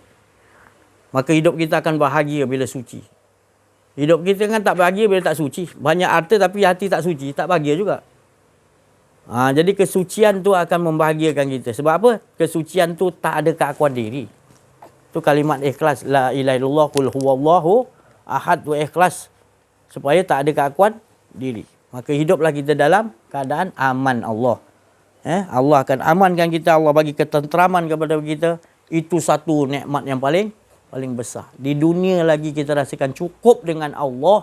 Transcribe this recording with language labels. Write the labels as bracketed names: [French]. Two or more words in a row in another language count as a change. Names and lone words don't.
[Malay] Maka hidup kita akan bahagia bila suci. Hidup kita kan tak bahagia bila tak suci. Banyak harta tapi hati tak suci, tak bahagia juga. Jadi kesucian tu akan membahagiakan kita. Sebab apa? Kesucian tu tak ada keakuan diri. Itu kalimat ikhlas. [Arabic] لا إله إلا الله قل هو الله أحد, [Malay] tu ikhlas. Supaya tak ada keakuan diri. Maka hiduplah kita dalam keadaan aman Allah. Allah akan amankan kita. Allah bagi ketenteraman kepada kita. Itu satu nikmat yang paling besar. Di dunia lagi kita rasakan cukup dengan Allah.